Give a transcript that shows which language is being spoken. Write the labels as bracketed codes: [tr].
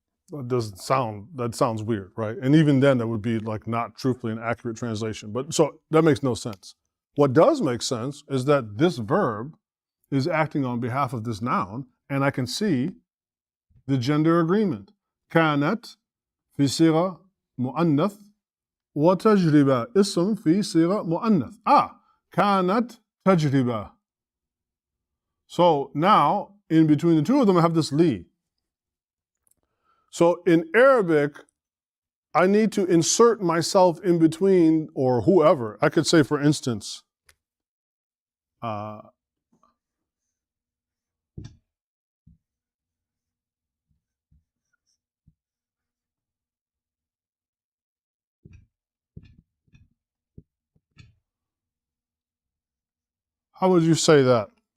[en] that sounds weird, right? And even then that would be like not truthfully an accurate translation. But so that makes no sense. What does make sense is that this verb is acting on behalf of this noun, and I can see the gender agreement. [ar] كانت في صيغة مؤنث وتجربة اسم في صيغة مؤنث. كانت تجربة. [en] So now, in between the two of them, I have this li. So in Arabic, I need to insert myself in between, or whoever. I could say, for instance, how would you say that?